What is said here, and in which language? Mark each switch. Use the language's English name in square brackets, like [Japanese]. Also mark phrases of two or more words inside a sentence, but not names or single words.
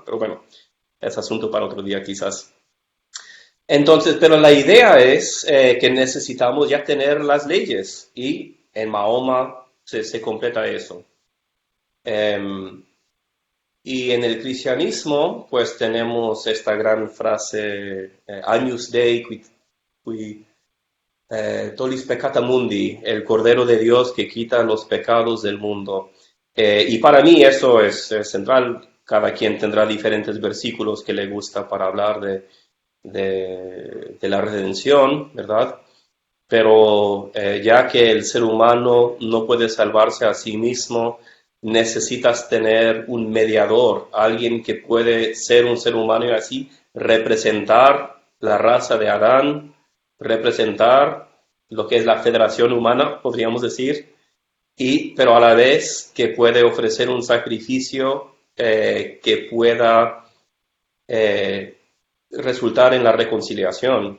[Spanish] Pero bueno, es asunto para otro día quizás. Entonces, pero la idea es que necesitamos ya tener las leyes y en Mahoma se completa eso. Em, y en el cristianismo, pues tenemos esta gran frase, [Latin] Agnus Dei qui tollis peccata mundi, [Spanish] el Cordero de Dios que quita los pecados del mundo. Y para mí eso es central. Cada quien tendrá diferentes versículos que le gusta para hablar de la redención, ¿verdad? Pero ya que el ser humano no puede salvarse a sí mismo, necesitas tener un mediador, alguien que puede ser un ser humano y así representar la raza de Adán, representar lo que es la federación humana, podríamos decir, pero a la vez que puede ofrecer un sacrificio que pueda eh, resultar en la reconciliación.